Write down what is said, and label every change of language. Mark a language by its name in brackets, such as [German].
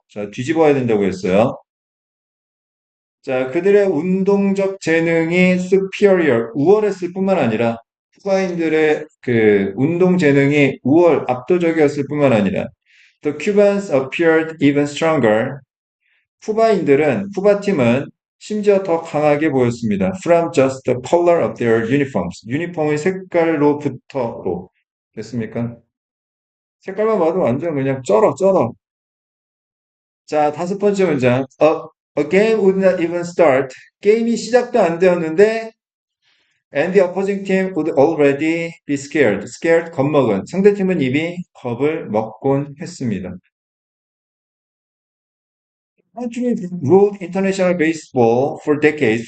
[Korean] 자, 뒤집어야 된다고 했어요. 자, 그들의 운동적 재능이 superior, 우월했을 뿐만 아니라 쿠바인들의 그 운동 재능이 압도적이었을 뿐만 아니라 [English] the Cubans appeared even stronger. [Korean] 후바팀은 심지어 더 강하게 보였습니다. [English] From just the color of their uniforms. [Korean] 유니폼의 색깔로부터로. 됐습니까? 색깔만 봐도 완전 그냥 쩔어, 쩔어. 자, 다섯 번째 문장. [English] A game would not even start. [Korean] 게임이 시작도 안 되었는데, [English] and the opposing team would already be scared. [Korean] Scared, 겁먹은. 상대팀은 이미 겁을 먹곤 했습니다. [English] Country ruled international baseball for decades.